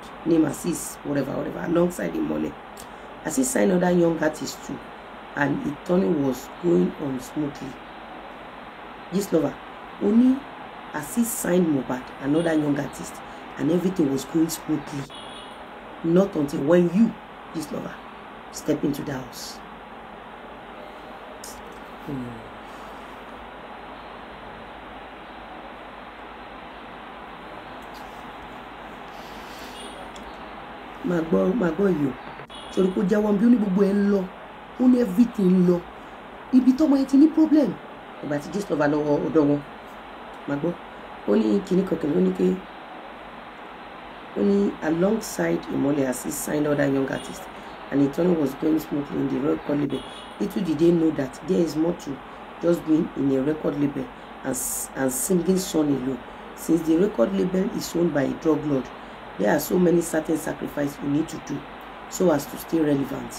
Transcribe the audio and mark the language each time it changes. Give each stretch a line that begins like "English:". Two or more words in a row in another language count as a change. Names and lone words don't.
English: Name Assis, whatever, alongside Imole. Assis signed other young artists too, and Itan was going on smoothly. Gistlover, only Assis signed Mohbad, another young artist, and everything was going smoothly. Not until when you, Gistlover, step into the house.
Yoruba: Magbo yo. Sori ko jawon bi oni gbogbo e nlo. Oni everything nlo. Ibi to mo e ti ní problem. Ìgbà tí Gistlover lọ ọ̀dọ̀ wọn. Magbo. Oni kini kokan oni ke
English: only alongside Imole Assis signed other young artists, and Itan was going smoothly in the record label. Little did they know that there is more to just being in a record label and singing song alone. Since the record label is owned by a drug lord, there are so many certain sacrifices you need to do so as to stay relevant.